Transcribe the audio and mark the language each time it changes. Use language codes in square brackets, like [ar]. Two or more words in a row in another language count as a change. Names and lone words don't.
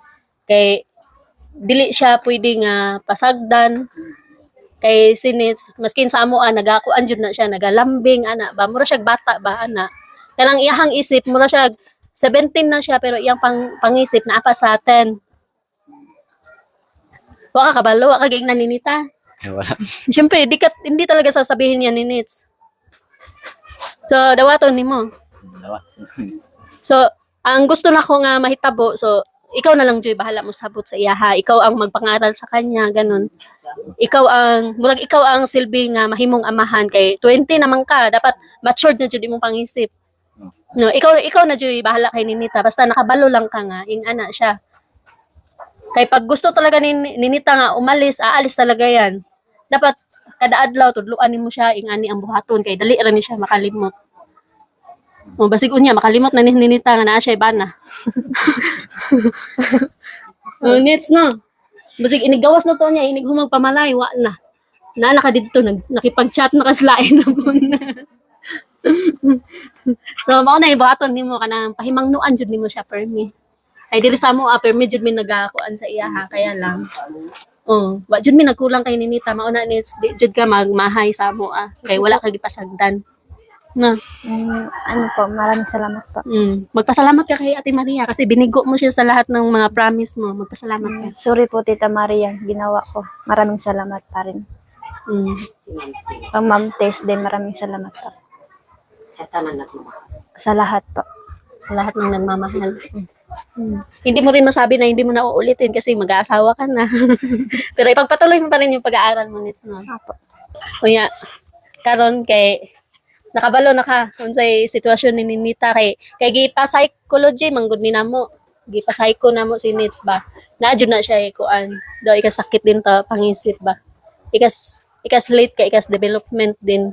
[ceb] Kay dili siya pwede nga pasagdan. Kay si Nits maskin sa moa nagakuan jud na siya, nagalambing ana ba mura siya bata ba ana. Kanang iyahang isip mura siya 17 na siya pero iyang pangisip na apa sa 10. Wa ka kabalo, wa ka giing naninita. Wala. [tl] Siyempre, hindi talaga sasabihin niya ni Nits. [ceb] So, dawaton nimo. Wala. So, ang gusto na ko nga mahitabo, so, ikaw na lang, Joy, bahala mo sabot sa iyaha. [tl] Ikaw ang magpangaral sa kanya, ganun. [ceb] Murag ikaw ang silbi nga mahimong amahan kay 20 naman ka, dapat matured na jud imong pangisip. No, ikaw na Joy, bahala kay Ninita, basta nakabalo lang ka nga, ing ana siya. [tl] Kay pag gusto talaga ni Ninita nga umalis, aalis talaga yan. [ceb] Dapat kada adlaw tudluan nimo siya ingani ang buhaton kay dali ra ni siya makalimot. O basig unya makalimot na ni Ninita nga naa siya bana. Nits no. Basig inigawas na to niya inig humag pamalay wa na. Na ka didto nakipag-chat na kaslain na po na. So mao na ibuhaton nimo kanang pahimangnuan jud nimo siya permi. Ay dili sa mo permi jud mi nagakuan sa iya ha [tl] kaya lang. [ceb] Oh, wa jud mi nagkulang kay Ninita mao na ni jud ka magmahay sa mo kay wala ka gipasagdan. No. [tl] Ano po, maraming salamat po. Magpasalamat ka kay Ate Maria kasi binigo mo siya sa lahat ng mga promise mo. Magpasalamat ka. Sorry po, Tita Maria, ginawa ko. Maraming salamat pa rin. Ang Ma'am Tess din, maraming salamat po. [ceb] Sa tanan nagmamahal. [tl] Sa lahat po. Sa lahat ng nagmamahal. Hindi mo rin masabi na hindi mo na uulitin kasi mag-aasawa ka na. Pero ipagpatuloy mo pa rin yung pag-aaral mo, Nits, no? Apo. [ceb] Kuya, karon kay nakabalo na ka unsay sitwasyon ni Ninita kay gipa-psychology manggod ni namo. Gipa-psycho namo si Nits ba. Naadyo na siya kuan. Do ikas sakit din ta pangisip ba. Ikas late ka ikas development din.